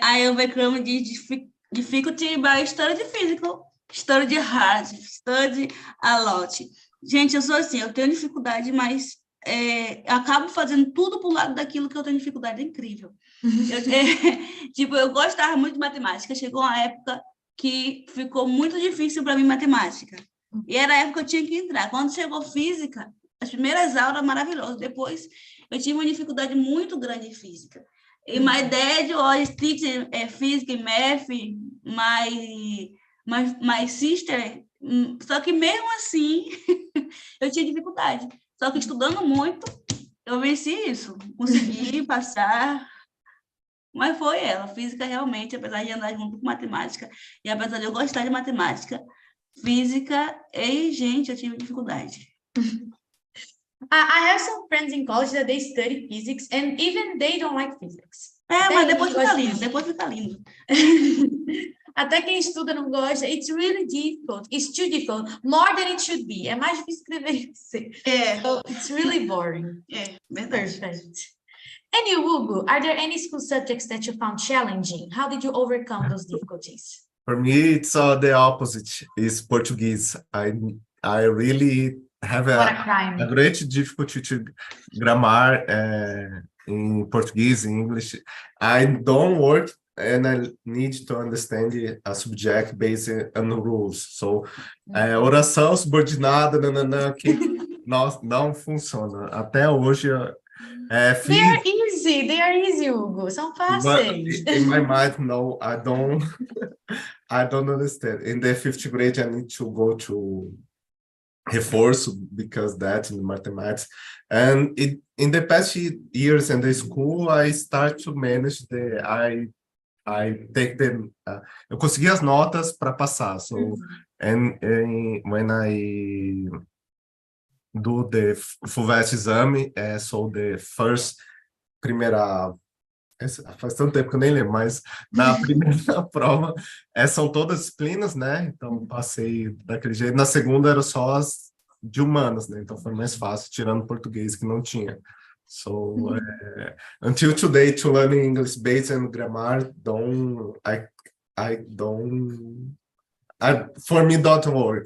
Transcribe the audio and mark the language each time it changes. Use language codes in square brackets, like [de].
[en] I overcome the difficulty by study physical, study hard, study a lot. [pt] Gente, eu sou assim, eu tenho dificuldade, mas acabo fazendo tudo pro lado daquilo que eu tenho dificuldade, é incrível. Eu gostava muito de matemática, chegou uma época que ficou muito difícil para mim matemática, e era a época que eu tinha que entrar. Quando chegou física, as primeiras aulas maravilhosas, depois eu tive uma dificuldade muito grande em física. [en] E my dad was teaching physics and math, my sister, [pt] só que mesmo assim eu tinha dificuldade. Só que estudando muito, eu venci isso, consegui passar. Mas foi ela, física realmente, apesar de andar junto com matemática, e apesar de eu gostar de matemática, física, gente, eu tive dificuldade. [en] I have some friends in college that they study physics and even they don't like physics. [pt] Mas depois fica lindo, Até quem estuda não gosta. [en] It's really difficult. It's too difficult. More than it should be. [pt] É mais difícil escrever. [en] So it's really boring. [pt] Verdade. [en] Perfect. And you, Hugo, are there any school subjects that you found challenging? How did you overcome those difficulties? For me, it's the opposite. It's Portuguese. I really have a great difficulty to grammar in Portuguese, in English. I don't work and I need to understand a subject based on rules. [pt] So, oração subordinada, que não funciona. Até hoje, [en] They are easy, Hugo. [pt] São fáceis. [en] In my mind, no, I don't understand. In the 5th grade, I need to go to reforço because that in mathematics, and in the past years in the school I start to manage I take them. [pt] Eu consegui as notas para passar. [en] So and when I do the FUVEST exame, so the primeira. [pt] Faz tanto tempo que eu nem lembro, mas na primeira prova são todas disciplinas, né? Então passei daquele jeito. Na segunda era só as de humanas, né? Então foi mais fácil, tirando português que não tinha. [en] So until today, to learn English based on grammar, for me don't work.